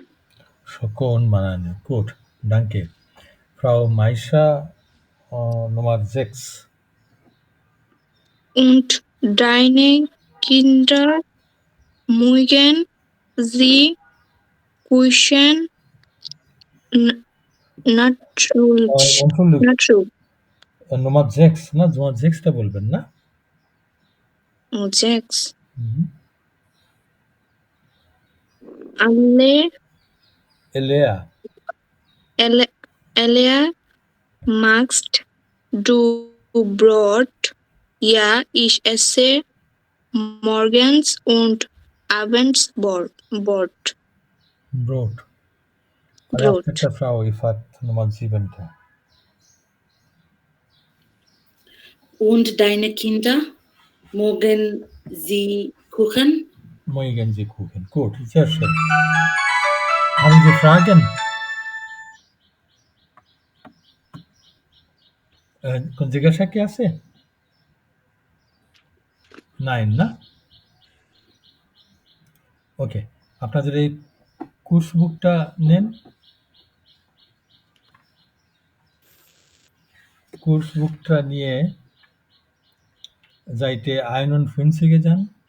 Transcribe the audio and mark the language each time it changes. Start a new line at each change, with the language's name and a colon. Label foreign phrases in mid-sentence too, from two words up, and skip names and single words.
German: Schoko und Banane. Gut, danke. Frau Maisha Nummer 6. Und deine Kinder mögen sie kuschen natürlich. Nummer 6,
Bangla: না? Nummer 6টা বলবেন না?
German: 6. Mhm. Elea magst du Brot? Ja, ich esse morgens und abends Brot. Brot. Frau Ifat Nummer 7টা। Und deine Kinder mögen sie Kuchen? Mögen Sie Kuchen. Gut, sehr schön. Haben Sie Fragen?
Bangla: কোন জিজ্ঞাসা কি আছে? নাইন না? ওকে, আপনাদের এই
English: course book
Bangla: নেন।
English: course book
Bangla: নিয়ে যাইতে আয়নন ফেন্সিকে যান।